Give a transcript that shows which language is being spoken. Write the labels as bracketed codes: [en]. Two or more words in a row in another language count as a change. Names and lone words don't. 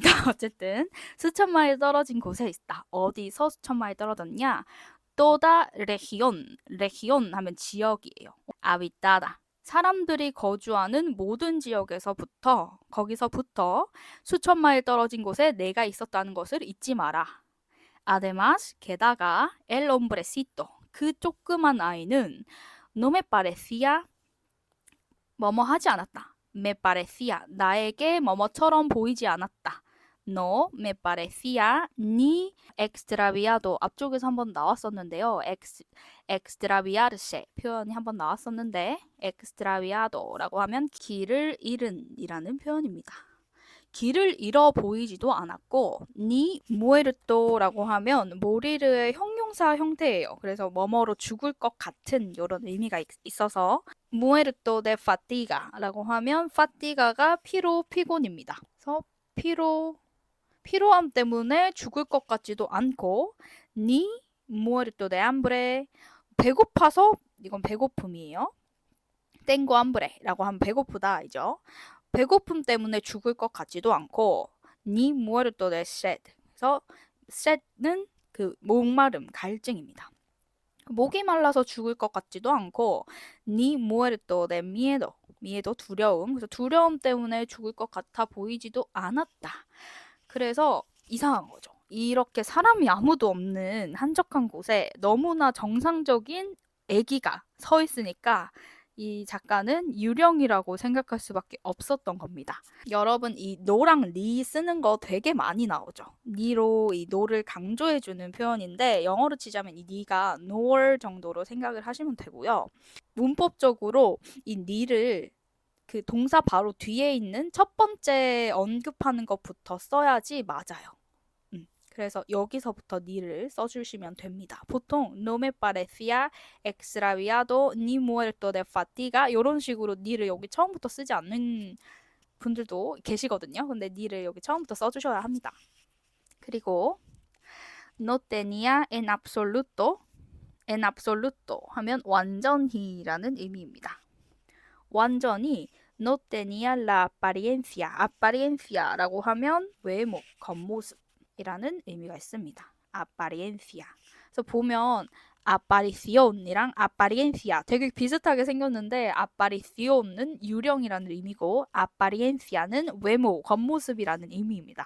[ko] 어쨌든 수천 마일 떨어진 곳에 있다. 어디서 수천 마일 떨어졌냐? [es] toda región [ko] 하면 지역이에요. 아비따다. 사람들이 거주하는 모든 거기서부터 수천 마일 떨어진 곳에 내가 있었다는 것을 잊지 마라. [es] Además, 게다가 el hombrecito, [ko] 그 조그만 아이는 [es] no me parecía [ko] 뭐뭐 하지 않았다. [es] me parecía, [ko] 나에게 뭐뭐처럼 보이지 않았다. [es] No me parecía ni extraviado. [ko] 앞쪽에서 한번 나왔었는데요. extraviarse 표현이 한번 나왔었는데 extraviado라고 하면 길을 잃은 이라는 표현입니다. 길을 잃어 보이지도 않았고 [es] ni muerto [ko] 라고 하면 모리르의 형용사 형태예요. 그래서 뭐뭐로 죽을 것 같은 이런 의미가 있어서 [es] muerto de fatiga [ko] 라고 하면 fatiga가 피곤입니다. 그래서 피로함 때문에 죽을 것 같지도 않고 [es] ni muerto de hambre [ko] 배고파서 이건 배고픔이에요. [es] tengo hambre [ko] 라고 하면 배고프다이죠. 배고픔 때문에 죽을 것 같지도 않고 [es] ni muerto de sed [ko] 그래서 sed는 그 목마름, 갈증입니다. 목이 말라서 죽을 것 같지도 않고 [es] ni muerto de miedo [ko] 두려움 그래서 두려움 때문에 죽을 것 같아 보이지도 않았다. 그래서 이상한 거죠. 이렇게 사람이 아무도 없는 한적한 곳에 너무나 정상적인 애기가 서 있으니까 이 작가는 유령이라고 생각할 수밖에 없었던 겁니다. 여러분 이 노랑 리 쓰는 거 되게 많이 나오죠. 니로 이 노를 강조해주는 표현인데 영어로 치자면 이 니가 nor 정도로 생각을 하시면 되고요. 문법적으로 이 니를 그 동사 바로 뒤에 있는 첫 번째 언급하는 것부터 써야지 맞아요. 그래서 여기서부터 ni를 써주시면 됩니다. 보통 [es] no me parecía extraviado ni muerto de fatiga [ko] 이런 식으로 ni를 여기 처음부터 쓰지 않는 분들도 계시거든요. 근데 ni를 여기 처음부터 써주셔야 합니다. 그리고 [es] no tenía en absoluto [ko] 하면 완전히라는 의미입니다. 완전히 [es] no tenía la apariencia [ko] 라고 하면 외모, 겉모습이라는 의미가 있습니다. apariencia. 그래서 보면 aparición이랑 apariencia 되게 비슷하게 생겼는데 aparición은 유령이라는 의미고 apariencia는 외모, 겉모습이라는 의미입니다.